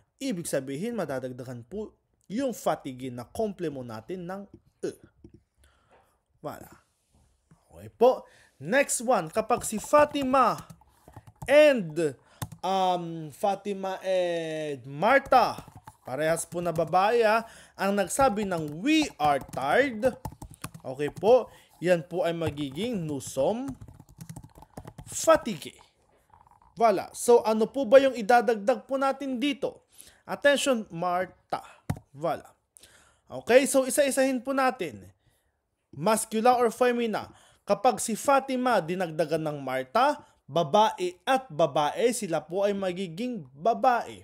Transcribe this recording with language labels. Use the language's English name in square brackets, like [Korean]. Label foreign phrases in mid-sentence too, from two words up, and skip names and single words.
[Filipino] Ibig sabihin, madadagdagan po yung fatigue na compliment natin ng Voilà. Okay po. Next one, kapag si Fatima and Marta, parehas po na babae ang nagsabi ng [English] we are tired. [Filipino] Okay po, yan po ay magiging [French] nous sommes fatigués. [Filipino] Voilà. So, ano po ba yung idadagdag po natin dito? Attention, Marta. Voilà. Okay, so isa-isahin po natin. [English] Masculine or femina. [Filipino] Kapag si Fatima dinagdagan ng Marta, babae at babae, sila po ay magiging babae.